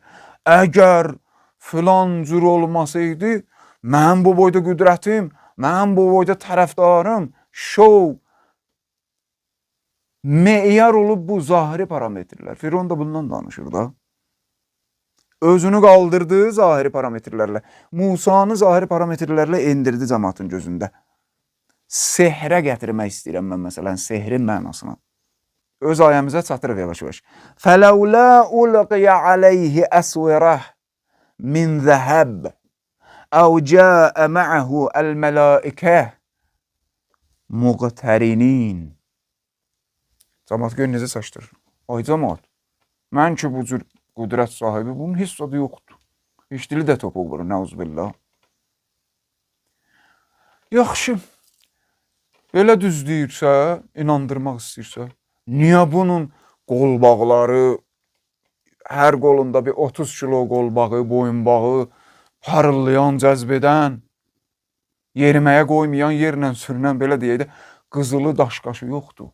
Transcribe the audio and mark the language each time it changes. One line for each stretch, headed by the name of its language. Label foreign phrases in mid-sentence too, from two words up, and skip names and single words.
Azerbaijani: Əgər filan cür olmasaydı, mən bu boyda qüdrətim, mən bu boyda tərəfdarım, şov, meyar olub bu zahiri parametrlər. Firon da bundan danışır da. Özünü qaldırdığı zahiri parametrlərlə, Musanı zahiri parametrlərlə endirdi cəmatın gözündə. Sehrə gətirmək istəyirəm mən məsələn, sehrin mənasına. Öz ayəmizə çatırıq yavaş-yavaş.
Arabic: فَلَوْلَا أُلْقِيَ عَلَيْهِ أَسْوِرَةٌ مِنْ ذَهَبٍ أَوْ جَاءَ مَعَهُ الْمَلَائِكَةُ مُقْتَرِنِينَ.
Azerbaijani: Cəmat gör necə saçdırır. Ay cəmat, mən ki bu cür qüdrət sahibi, bunun heç adı yoxdur. Heç dili də topuq vurur, nəuzubillah. Yaxşı, belə düz deyirsə, inandırmaq istəyirsə, niyə bunun qolbaqları, hər qolunda bir 30 kilo qolbağı, boyunbağı, parıldayan, cəzb edən, yeriməyə qoymayan, yerlə sürünən, belə deyək də, qızılı daşqaşı yoxdur.